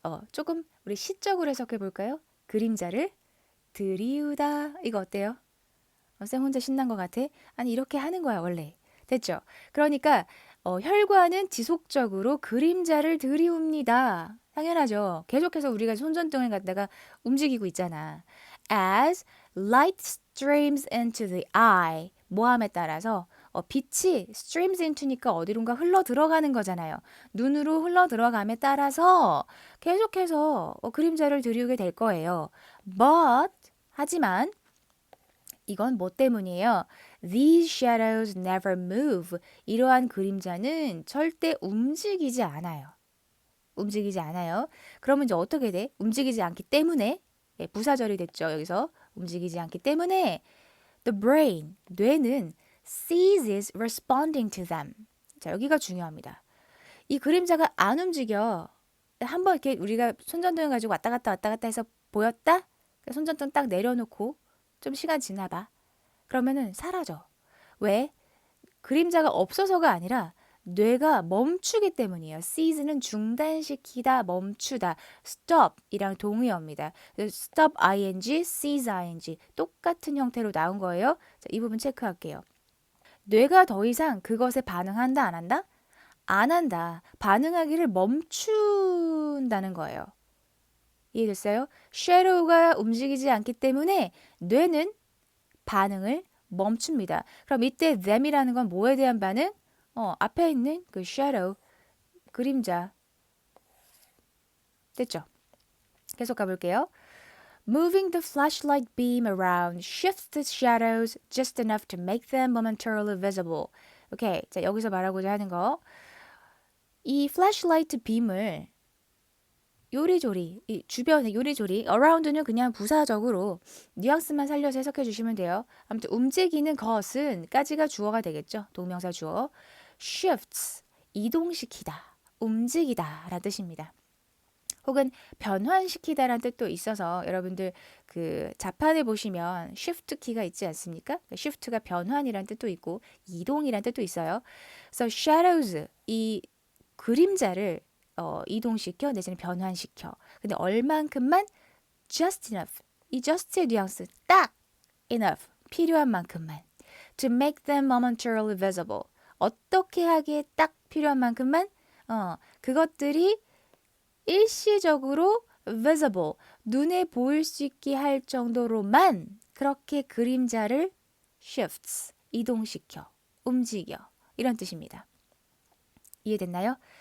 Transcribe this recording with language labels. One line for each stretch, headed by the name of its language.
Korean: 조금 우리 시적으로 해석해 볼까요? 그림자를 들이우다. 이거 어때요? 쌤 혼자 신난 것 같아? 아니, 이렇게 하는 거야, 원래. 됐죠? 그러니까, 혈관은 지속적으로 그림자를 들이웁니다. 당연하죠. 계속해서 우리가 손전등을 갖다가 움직이고 있잖아.
English: As light streams into the eye.
Korean: 모함에 따라서, 빛이 streams into니까 어디론가 흘러 들어가는 거잖아요. 눈으로 흘러 들어감에 따라서 계속해서 그림자를 들이우게 될 거예요. But, 하지만, 이건 뭐 때문이에요?
English: These shadows never move.
Korean: 이러한 그림자는 절대 움직이지 않아요. 움직이지 않아요. 그러면 이제 어떻게 돼? 움직이지 않기 때문에 예, 부사절이 됐죠. 여기서 움직이지 않기 때문에
English: the brain,
Korean: 뇌는
English: ceases responding to them.
Korean: 자, 여기가 중요합니다. 이 그림자가 안 움직여. 한번 이렇게 우리가 손전등을 가지고 왔다 갔다 해서 보였다? 손전등 딱 내려놓고 좀 시간 지나봐. 그러면은 사라져. 왜? 그림자가 없어서가 아니라 뇌가 멈추기 때문이에요. seize는 중단시키다, 멈추다. stop이랑 동의어입니다. stop ing, seize ing 똑같은 형태로 나온 거예요. 자, 이 부분 체크할게요. 뇌가 더 이상 그것에 반응한다, 안 한다? 안 한다. 반응하기를 멈춘다는 거예요. 이해됐어요? shadow가 움직이지 않기 때문에 뇌는 반응을 멈춥니다. 그럼 이때 them이라는 건 뭐에 대한 반응? 앞에 있는 그 shadow, 그림자. 됐죠? 계속 가볼게요.
English: Moving the flashlight beam around shifts the shadows just enough to make them momentarily visible.
Korean: 오케이. 자, 여기서 말하고자 하는 거. 이 flashlight beam을 요리조리, 이 주변에 요리조리, around는 그냥 부사적으로 뉘앙스만 살려서 해석해 주시면 돼요. 아무튼 움직이는 것은 까지가 주어가 되겠죠. 동명사 주어. shifts, 이동시키다, 움직이다 라는 뜻입니다. 혹은 변환시키다라는 뜻도 있어서 여러분들 그 자판에 보시면 shift 키가 있지 않습니까? shift가 변환이라는 뜻도 있고 이동이라는 뜻도 있어요. 그래서 shadows, 이 그림자를 이동시켜 내지는 변환시켜. 근데 얼만큼만 just enough. 이 just의 뉘앙스 딱 enough. 필요한 만큼만.
English: To make them momentarily visible.
Korean: 어떻게 하기에 딱 필요한 만큼만 그것들이 일시적으로 visible. 눈에 보일 수 있게 할 정도로만 그렇게 그림자를 shifts. 이동시켜. 움직여. 이런 뜻입니다. 이해됐나요?